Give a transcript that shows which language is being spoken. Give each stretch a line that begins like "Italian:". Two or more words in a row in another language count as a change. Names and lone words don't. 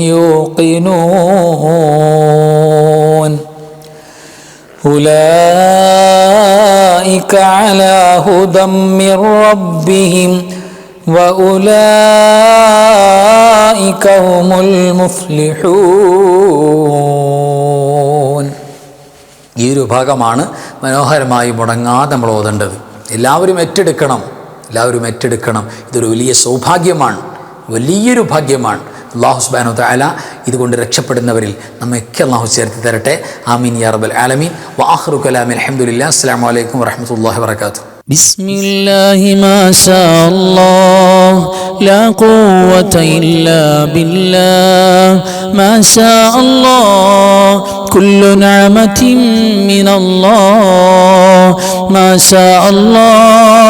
Arabic: يوقنون أولئك على هدى من ربهم وأولئك هم المفلحون.
Malayalam: ഈ ഒരു ഭാഗമാണ് മനോഹരമായി മുടങ്ങാതെ നമ്മൾ ഓതേണ്ടത്. എല്ലാവരും ഏറ്റെടുക്കണം. ഇതൊരു വലിയ സൗഭാഗ്യമാണ്, വലിയൊരു ഭാഗ്യമാണ്.
Arabic: الله سبحانه وتعالى
Malayalam: ഇതുകൊണ്ട് രക്ഷപ്പെടുന്നവരിൽ നമ്മയൊക്കെ അല്ലാഹു ചേർത്ത് തരട്ടെ.
Arabic: آمين يا رب العالمين. وآخر كلامي الحمد لله. السلام عليكم ورحمة الله وبركاته. بسم الله ما شاء الله لا قوة إلا بالله ما شاء الله كل نعمة من الله ما شاء الله